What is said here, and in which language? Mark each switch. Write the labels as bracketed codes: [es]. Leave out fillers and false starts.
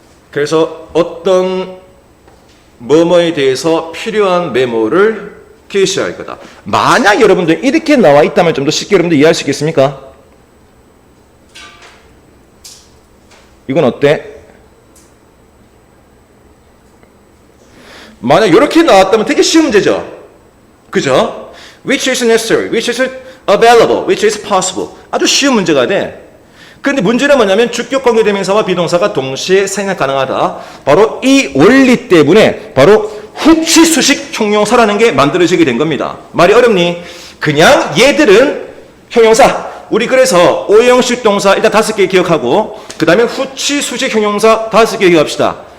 [ko] 그래서 어떤 뭐뭐에 대해서 필요한 메모를 게시할 거다. 만약 여러분들 이렇게 나와 있다면 좀 더 쉽게 여러분들 이해할 수 있겠습니까? 이건 어때? 만약 이렇게 나왔다면 되게 쉬운 문제죠. 그죠? [en] Which is necessary, which is available, which is possible. [ko] 아주 쉬운 문제가 돼. 그런데 문제는 뭐냐면 주격 관계 대명사와 비동사가 동시에 생략 가능하다. 바로 이 원리 때문에 바로 후치수식 형용사라는 게 만들어지게 된 겁니다. 말이 어렵니? 그냥 얘들은 형용사. 우리 그래서 오형식 동사 일단 5개 기억하고 그 다음에 후치수식 형용사 5개 기억합시다.